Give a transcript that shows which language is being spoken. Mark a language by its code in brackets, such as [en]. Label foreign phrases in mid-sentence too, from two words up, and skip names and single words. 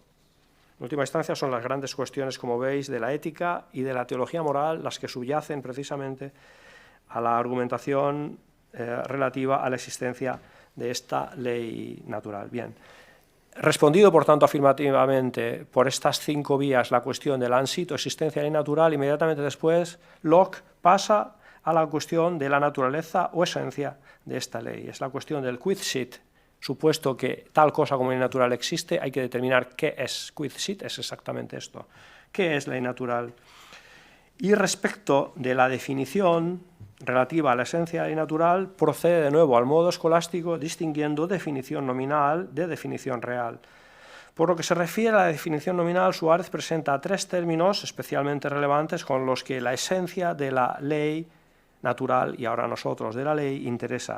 [es] En última instancia son las grandes cuestiones, como veis, de la ética y de la teología moral las que subyacen precisamente a la argumentación relativa a la existencia de esta ley natural. Bien, respondido por tanto afirmativamente por estas 5 vías la cuestión del ansito, existencia de ley natural, inmediatamente después Locke pasa a la cuestión de la naturaleza o esencia de esta ley. Es la cuestión del [la] quid sit. [es] Supuesto que tal cosa como ley natural existe, hay que determinar qué es. [la] Quid sit [es] es exactamente esto. ¿Qué es ley natural? Y respecto de la definición relativa a la esencia de la ley natural, procede de nuevo al modo escolástico, distinguiendo definición nominal de definición real. Por lo que se refiere a la definición nominal, Suárez presenta 3 términos especialmente relevantes con los que la esencia de la ley natural, y ahora nosotros de la ley, interesa.